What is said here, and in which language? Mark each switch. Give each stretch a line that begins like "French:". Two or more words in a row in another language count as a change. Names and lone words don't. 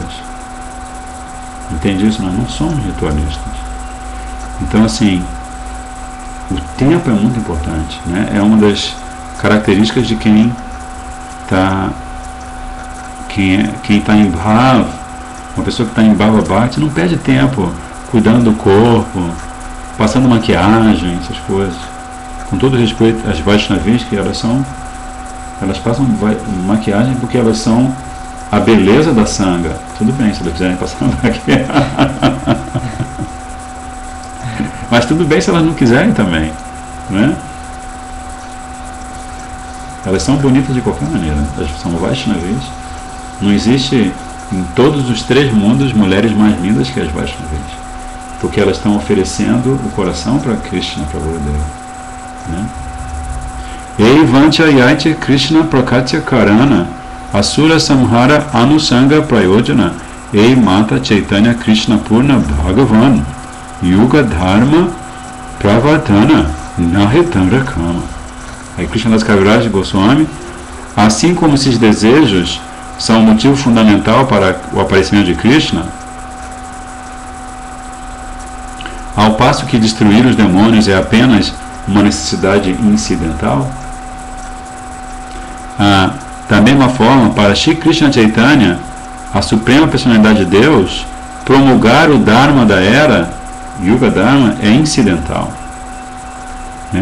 Portuguese: Entende isso? Nós não somos ritualistas. Então assim, o tempo é muito importante, né? É uma das características de quem está em bhava. Uma pessoa que está em
Sanskrit: ভাব ভক্তি
Portuguese: não perde tempo cuidando do corpo, passando maquiagem, essas coisas. Com todo respeito às Vaishnavis, que elas passam maquiagem porque elas são a beleza da sanga. Tudo bem se elas quiserem passar maquiagem. Mas tudo bem se elas não quiserem também, né? Elas são bonitas de qualquer maneira. Elas são Vaishnavis. Não existe em todos os 3 mundos mulheres mais lindas que as Vaishnavis, porque elas estão oferecendo o coração para Krishna, para Gurudeva, né?
Bangla: এই বাঞ্ছা যৈছে কৃষ্ণ প্রাকট্য কারণ অসুর সংহার অনুষঙ্গ প্রয়োজন এই মত চৈতন্য কৃষ্ণ পূর্ণ ভগবান যুগ ধর্ম প্রবর্তন নহে তাঁর কাম.
Portuguese: Aí Krishna Das Kaviraj Goswami, assim como esses desejos são o motivo fundamental para o aparecimento de Krishna, ao passo que destruir os demônios é apenas uma necessidade incidental, da mesma forma, para Shri Krishna Chaitanya, a suprema personalidade de Deus, promulgar o Dharma da era,
Sanskrit: युग धर्म,
Portuguese: é incidental, né?